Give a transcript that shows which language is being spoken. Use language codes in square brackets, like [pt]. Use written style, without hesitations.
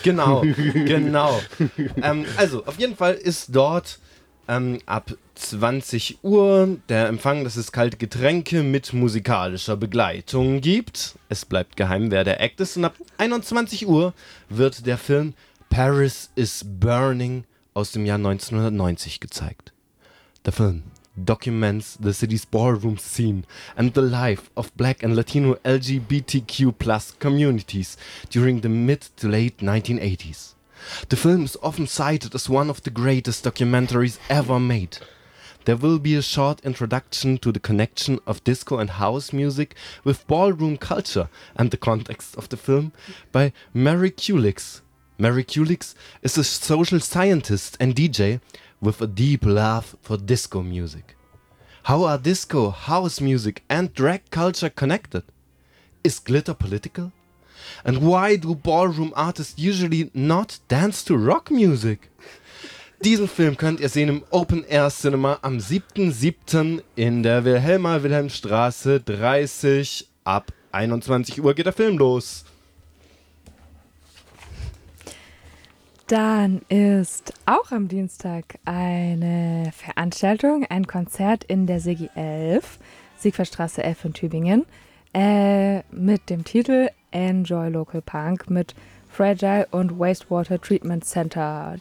[de] Genau, genau. Also, auf jeden Fall ist dort ab 20 Uhr der Empfang, dass es kalte Getränke mit musikalischer Begleitung gibt. Es bleibt geheim, wer der Act ist, und ab 21 Uhr wird der Film Paris is Burning aus dem Jahr 1990 gezeigt. [en] The film documents the city's ballroom scene and the life of black and Latino LGBTQ plus communities during the mid to late 1980s. The film is often cited as one of the greatest documentaries ever made. There will be a short introduction to the connection of disco and house music with ballroom culture and the context of the film by Mary Kulix. Mary Kulix is a social scientist and DJ with a deep love for disco music. How are disco, house music and drag culture connected? Is glitter political? And why do ballroom artists usually not dance to rock music? [de] Diesen Film könnt ihr sehen im Open Air Cinema am 7.7. in der Wilhelmstraße 30. Ab 21 Uhr geht der Film los. Dann ist auch am Dienstag eine Veranstaltung, ein Konzert in der Sigi 11, Siegfriedstraße 11 in Tübingen, mit dem Titel Enjoy Local Punk mit Fragile und Wastewater Treatment Center.